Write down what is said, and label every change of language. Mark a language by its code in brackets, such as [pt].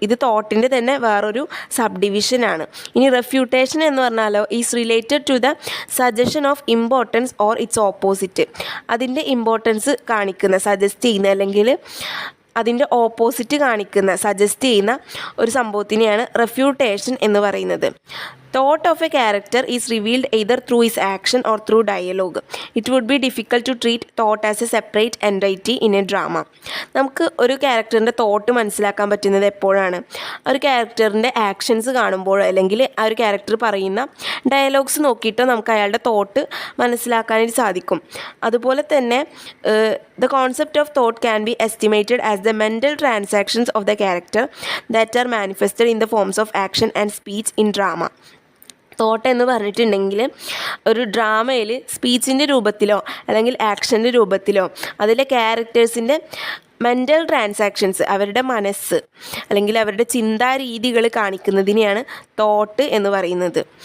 [ml] ഇത് തോട്ടിൻ്റെ തന്നെ വേറൊരു സബ് ഡിവിഷനാണ്. ഇനി റെഫ്യൂട്ടേഷൻ എന്ന് പറഞ്ഞാലോ [en] Is related to the suggestion of importance or its opposite. [ml] അതിൻ്റെ ഇമ്പോർട്ടൻസ് കാണിക്കുന്ന, സജസ്റ്റ് ചെയ്യുന്ന അല്ലെങ്കിൽ അതിൻ്റെ ഓപ്പോസിറ്റ് കാണിക്കുന്ന, സജസ്റ്റ് ചെയ്യുന്ന ഒരു സംഭവത്തിനെയാണ് റെഫ്യൂട്ടേഷൻ എന്ന് പറയുന്നത്. [en] Thought of a character is revealed either through his action or through dialogue. It would be difficult to treat thought as a separate entity in a drama. [ml] നമുക്ക് ഒരു ക്യാരക്ടറിൻ്റെ തോട്ട് മനസ്സിലാക്കാൻ പറ്റുന്നത് എപ്പോഴാണ്? ഒരു ക്യാരക്ടറിൻ്റെ ആക്ഷൻസ് കാണുമ്പോഴോ അല്ലെങ്കിൽ ആ ഒരു ക്യാരക്ടർ പറയുന്ന ഡയലോഗ്സ് നോക്കിയിട്ടോ നമുക്ക് അയാളുടെ തോട്ട് മനസ്സിലാക്കാനായിട്ട് സാധിക്കും. അതുപോലെ തന്നെ [en] the concept of thought can be estimated as the mental transactions of the character that are manifested in the forms of action and speech in drama. [ml] Thought എന്ന് പറഞ്ഞിട്ടുണ്ടെങ്കിൽ ഒരു ഡ്രാമയിൽ സ്പീച്ചിൻ്റെ രൂപത്തിലോ അല്ലെങ്കിൽ ആക്ഷൻ്റെ രൂപത്തിലോ അതിലെ ക്യാരക്ടേഴ്സിൻ്റെ മെൻ്റൽ ട്രാൻസാക്ഷൻസ്, അവരുടെ മനസ്സ് അല്ലെങ്കിൽ അവരുടെ ചിന്താരീതികൾ കാണിക്കുന്നതിനെയാണ് തോട്ട് എന്ന് പറയുന്നത്.